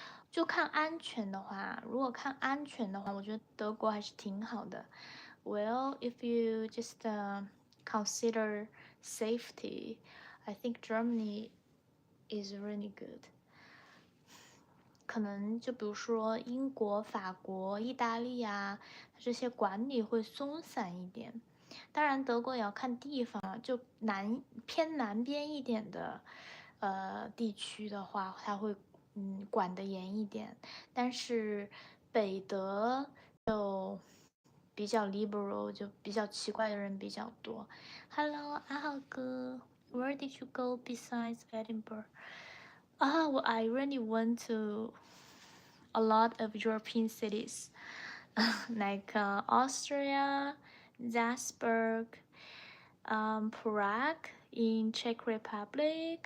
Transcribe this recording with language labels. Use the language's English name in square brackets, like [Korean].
[Chinese] 就看安全的话，如果看安全的话，我觉得德国还是挺好的。 [English] Well, if you just consider safety, I think Germany is really good. [Chinese] 可能就比如说英国、法国、意大利啊，这些管理会松散一点。当然，德国也要看地方，就偏南边一点的地区的话，它会管得严一点。但是北德就比较 liberal，就比较奇怪的人比较多。 [English] Hello，阿浩哥，Where did you go besides Edinburgh? Well, I really went to a lot of European cities, like Austria, Salzburg, Prague in Czech Republic.